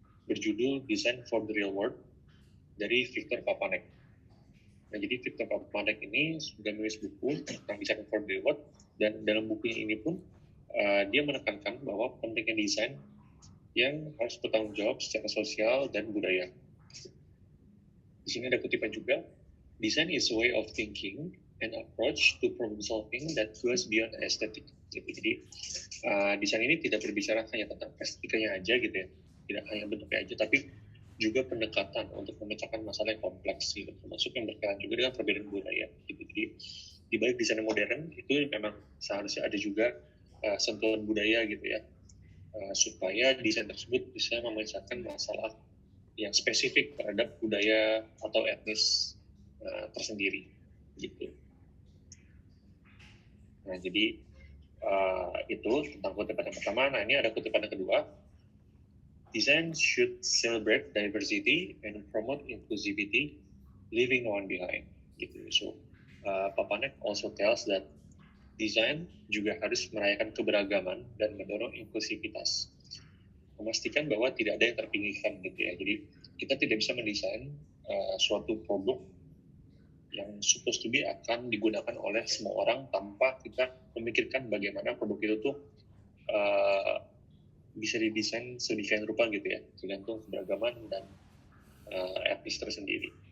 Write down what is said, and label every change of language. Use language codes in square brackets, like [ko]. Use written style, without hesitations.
[id] berjudul Design for the Real World dari Victor Papanek. Nah, jadi Victor Papanek ini sudah menulis buku tentang Design for the Real World, dan dalam bukunya ini pun dia menekankan bahwa pentingnya desain yang harus bertanggung jawab secara sosial dan budaya. Di sini ada kutipan juga, [en] design is a way of thinking and approach to problem solving that goes beyond aesthetic. [id] Jadi desain ini tidak berbicara hanya tentang estetikanya aja gitu ya, tidak hanya bentuknya aja, tapi juga pendekatan untuk memecahkan masalah yang kompleks gitu, termasuk yang berkaitan juga dengan perbedaan budaya gitu. Jadi di balik desain modern itu memang seharusnya ada juga sentuhan budaya gitu ya, supaya desain tersebut bisa memecahkan masalah yang spesifik terhadap budaya atau etnis tersendiri gitu. Nah, jadi itu tentang kutipan yang pertama. Nah, ini ada kutipan yang kedua. [en] Design should celebrate diversity and promote inclusivity, leaving no one behind. [id] Gitu. [en] So, Papanek also tells that [id] desain juga harus merayakan keberagaman dan mendorong inklusivitas, memastikan bahwa tidak ada yang terpinggirkan gitu ya. Jadi kita tidak bisa mendesain suatu produk yang [en] supposed to be [id] akan digunakan oleh semua orang tanpa kita memikirkan bagaimana produk itu tuh bisa didesain sedemikian rupa gitu ya, tergantung keberagaman dan etnis tersendiri.